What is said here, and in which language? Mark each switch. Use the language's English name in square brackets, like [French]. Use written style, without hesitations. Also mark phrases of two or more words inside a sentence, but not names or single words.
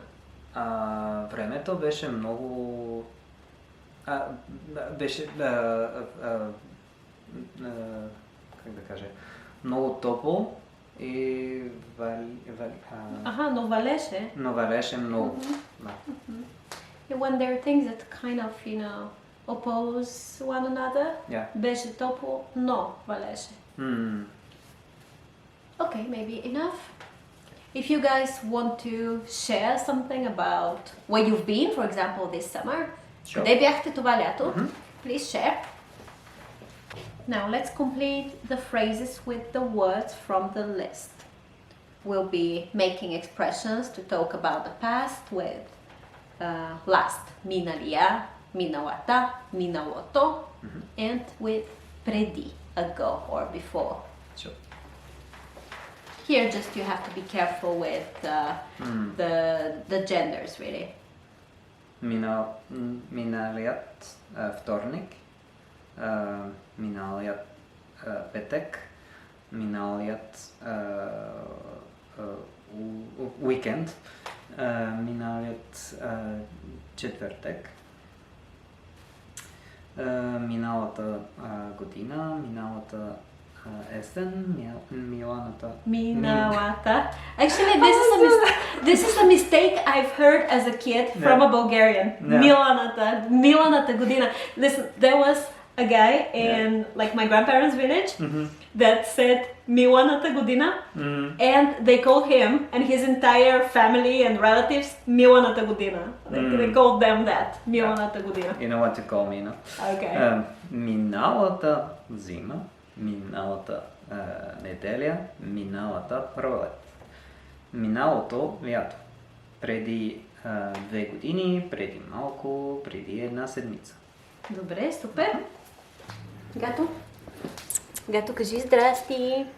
[Bulgarian] Времето беше много... как да кажа? Много топло и но валеше. Но валеше много. Да. [English] When there are things that kind of, oppose one another, [Bulgarian] беше топло, но валеше. [English] Okay, maybe enough. If you guys want to share something about where you've been, for example, this summer, [Bulgarian] къде бяхте това лято, [English] please share. Now let's complete the phrases with the words from the list. We'll be making expressions to talk about the past with last, [Bulgarian] миналия, миналата, миналото, [English] and with преди, ago or before. Sure. Here just you have to be careful with the genders really. [Bulgarian] Миналият вторник, миналият петък, миналият уикенд, миналият четвъртък, миналата година, миналата есен, Миналата. [English] Actually, this is a mistake I've heard as a kid from a Bulgarian. [Bulgarian] Миланата година. [English] Listen, there was a guy in like my grandparents' village that said [Bulgarian] Миланата година, [English] and they called him and his entire family and relatives [Bulgarian] Миланата година. [English] They called them that, [Bulgarian] Миланата година. [English] You know what to call me, no? Okay. [Bulgarian] Миналата зима, миналата неделя, миналата пролет. Миналото лято. Преди 2 години, преди малко, преди 1 седмица. Добре, супер. Гато? Гато, кажи здрасти.